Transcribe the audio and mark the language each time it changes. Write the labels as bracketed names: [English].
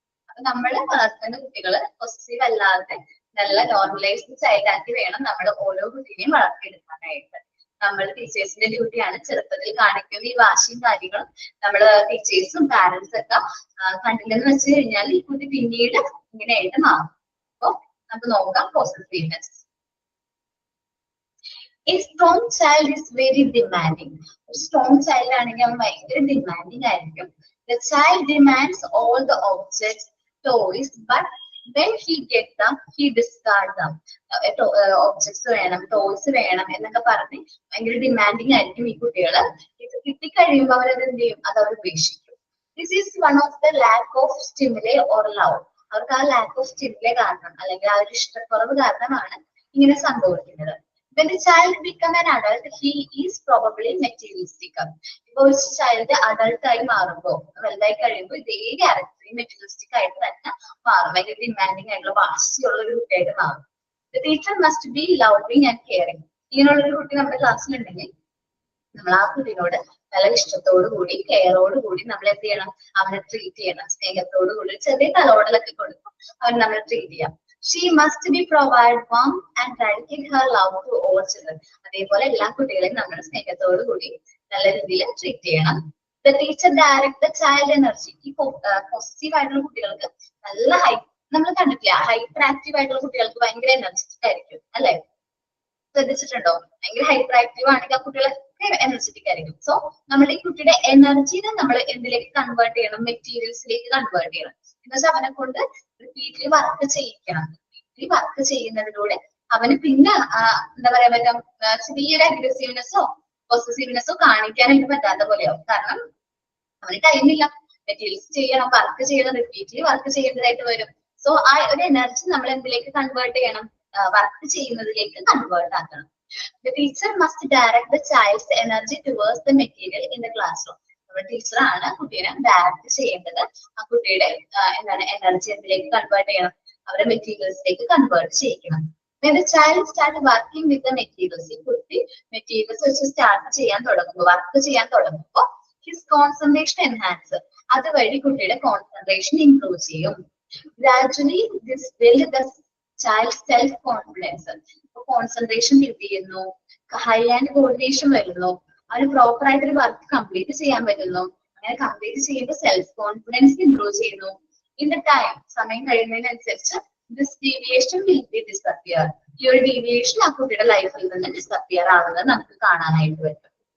[Malayalam] അപ്പൊ നമ്മള് വളർത്തുന്ന കുട്ടികള് പൊസസീവ് അല്ലാതെ നല്ല നോർമലൈസ്ഡ് ചൈൽഡ് ആക്കി വേണം നമ്മൾ ഓരോ കുട്ടീനെയും വളർത്തിയെടുക്കാനായിട്ട്. നമ്മൾ ടീച്ചേഴ്സിന്റെ ഡ്യൂട്ടിയാണ് ചെറുപ്പത്തിൽ കാണിക്കുന്ന ഈ വാശിയും കാര്യങ്ങളും നമ്മള് ടീച്ചേഴ്സും പാരന്റ്സും ഒക്കെ കണ്ടില്ലെന്ന് വെച്ച് കഴിഞ്ഞാൽ ഈ കുട്ടി പിന്നീട് ഇങ്ങനെയായിട്ട് മാറും. അപ്പൊ നമുക്ക് നോക്കാം possessiveness. [English] A strong child is very demanding. A strong child [Malayalam] ആണെങ്കിൽ അവൻ ഭയങ്കര ഡിമാൻഡിങ് ആയിരിക്കും. [English] The child demands all the objects, toys, but when he gets them, he discards them. [Malayalam] Objects വേണം, ടോയ്സ് വേണം എന്നൊക്കെ പറഞ്ഞ് ഭയങ്കര ഡിമാൻഡിങ് ആയിരിക്കും ഈ കുട്ടികള്. ഇത് കിട്ടിക്കഴിയുമ്പോൾ അവരത് എന്ത് ചെയ്യും, അത് അവർ ഉപേക്ഷിക്കും. [English] This is one of the lack of stimuli or love. [Malayalam] അവർക്ക് ആ ലാക്ക് ഓഫ് സ്റ്റിമുലേ കാരണം അല്ലെങ്കിൽ ആ ഒരു ഇഷ്ടക്കുറവ് കാരണമാണ് ഇങ്ങനെ സംഭവിക്കുന്നത്. [English] When the child becomes an adult, he is probably materialistic. [Malayalam] ഇപ്പൊ ഒരു ചൈൽഡ് അഡൾട്ട് ആയി മാറുമ്പോൾ വലുതായി കഴിയുമ്പോൾ ഇതേ ക്യാരക്ടർ മെറ്റീരിയലിസ്റ്റിക് ആയിട്ട് തന്നെ മാറും. ഭയങ്കര ഡിമാൻഡിങ് ആയിട്ടുള്ള വാശിയുള്ള ഒരു കുട്ടിയായിട്ട് മാറും. [English] The teacher must be loving and caring. [Malayalam] ഇങ്ങനെയുള്ളൊരു കുട്ടി നമ്മുടെ ക്ലാസ്സിലുണ്ടെങ്കിൽ നമ്മൾ ആ കുട്ടീനോട് നല്ല ഇഷ്ടത്തോടു കൂടി കെയറോട് കൂടി നമ്മൾ എന്ത് ചെയ്യണം, അവനെ ട്രീറ്റ് ചെയ്യണം. സ്നേഹത്തോടു കൂടി ചെറിയ തലോടലൊക്കെ കൊടുക്കും അവൻ നമ്മൾ ട്രീറ്റ് ചെയ്യാം. [English] She must be provide warmth and dedicate her love to all children. [Malayalam] അതേപോലെ എല്ലാ കുട്ടികളെയും നമ്മുടെ സ്നേഹത്തോടു കൂടി നല്ല രീതിയിൽ ട്രീറ്റ് ചെയ്യണം. [English] The teacher direct the child energy. [Malayalam] ഈ പോസിറ്റീവ് ആയിട്ടുള്ള കുട്ടികൾക്ക് നല്ല നമ്മൾ കണ്ടിട്ടില്ല, ഹൈപ്പർ ആക്റ്റീവ് ആയിട്ടുള്ള കുട്ടികൾക്ക് ഭയങ്കര എനർജറ്റിക് ആയിരിക്കും അല്ലെ? ശ്രദ്ധിച്ചിട്ടുണ്ടോ? ഭയങ്കര ഹൈപ്പർ ആക്റ്റീവ് ആണെങ്കിൽ ആ കുട്ടികളൊക്കെ എനർജറ്റിക് ആയിരിക്കും. സോ നമ്മുടെ ഈ കുട്ടിയുടെ എനർജിനെ നമ്മൾ എന്തിലേക്ക് കൺവേർട്ട് ചെയ്യണം? മെറ്റീരിയൽസിലേക്ക് കൺവേർട്ട് ചെയ്യണം. എന്നുവെച്ചാൽ അവനെ കൊണ്ട് റിപ്പീറ്റ്ലി വർക്ക് ചെയ്യിക്കണം. റിപ്പീറ്റ്ലി വർക്ക് ചെയ്യുന്നതിലൂടെ അവന് പിന്നെ എന്താ പറയാ പറ്റും, ചെറിയൊരു അഗ്രസീവ്നെസ്സോ പൊസസീവ്നെസ്സോ കാണിക്കാനായിട്ട് പറ്റാത്ത പോലെയാവും. കാരണം അവന് ടൈമില്ല, മെറ്റീരിയൽസ് ചെയ്യണം, വർക്ക് ചെയ്യണം, റിപ്പീറ്റ്ലി വർക്ക് ചെയ്യേണ്ടതായിട്ട് വരും. സോ ആ ഒരു എനർജി നമ്മൾ എന്തിലേക്ക് കൺവേർട്ട് ചെയ്യണം? വർക്ക് ചെയ്യുന്നതിലേക്ക് കൺവേർട്ട് ആക്കണം. [English] The teacher must direct the child's energy towards the material in the classroom. [Malayalam] നമ്മുടെ ടീച്ചറാണ് കുട്ടീനെ ഡയറക്ട് ചെയ്യേണ്ടത്. ആ കുട്ടിയുടെ എന്താണ് എനർജി എന്തിലേക്ക് കൺവേർട്ട് ചെയ്യണം? അവരുടെ മെറ്റീരിയൽസിലേക്ക് convert ചെയ്യിക്കണം. [English] When the child start working with the materials, [Malayalam] ഈ കുട്ടി മെറ്റീരിയൽസ് വെച്ച് സ്റ്റാർട്ട് ചെയ്യാൻ തുടങ്ങുമ്പോൾ, [English] Work ചെയ്യാൻ തുടങ്ങുമ്പോൾ his concentration enhance. [Malayalam] അതുവഴി കുട്ടിയുടെ കോൺസെൻട്രേഷൻ ഇംപ്രൂവ് ചെയ്യും. [English] Gradually this build the child's self confidence. [Malayalam] Concentration build ചെയ്യുന്നു, ഹൈ ആൻഡ് കോർഡിനേഷൻ വരുന്നു, അവന് പ്രോപ്പർ ആയിട്ട് ഒരു വർക്ക് കംപ്ലീറ്റ് ചെയ്യാൻ പറ്റുന്നു. അങ്ങനെ കംപ്ലീറ്റ് ചെയ്യുമ്പോൾ സെൽഫ് കോൺഫിഡൻസ് ഇംപ്രൂവ് ചെയ്യുന്നു. [English] in the time, [Malayalam] സമയം കഴിയുന്നതിനനുസരിച്ച് [English] This deviation will be disappear. [Malayalam] ഈ ഒരു ഡീവിയേഷൻ ആ കുട്ടിയുടെ ലൈഫിൽ നിന്ന് ഡിസപ്പിയർ ആവുന്നത് നമുക്ക് കാണാനായിട്ട് പറ്റും.